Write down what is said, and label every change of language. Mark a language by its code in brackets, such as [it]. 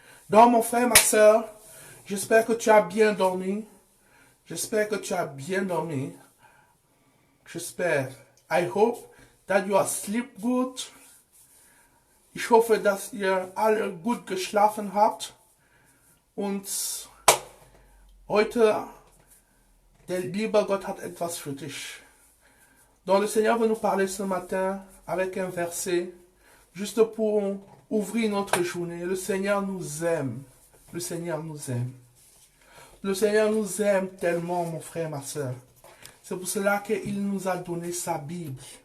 [fr] Donc, mon frère, ma soeur, j'espère que tu as bien dormi. J'espère que tu as bien dormi. J'espère. [en] I hope that you are sleep good. [de] Ich hoffe, dass ihr alle gut geschlafen habt. Und heute, der liebe Gott hat etwas für dich. [fr] Donc, le Seigneur veut nous parler ce matin avec un verset, juste pour ouvrir notre journée. Le Seigneur nous aime. Le Seigneur nous aime. Le Seigneur nous aime tellement, mon frère, ma soeur. C'est pour cela qu'il nous a donné sa Bible.